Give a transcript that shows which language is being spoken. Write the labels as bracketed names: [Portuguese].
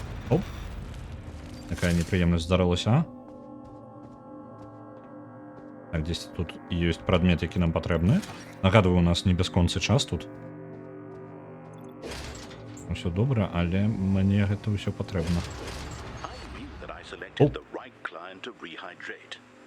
[Ukrainian] Оп. Такая неприемность здарилась, а? Так, десь тут есть предметы, які нам потрібні. Нагадую, у нас не безконций час тут. Все добре, але мені це все потрібно. [English] I knew that I selected the right client to rehydrate.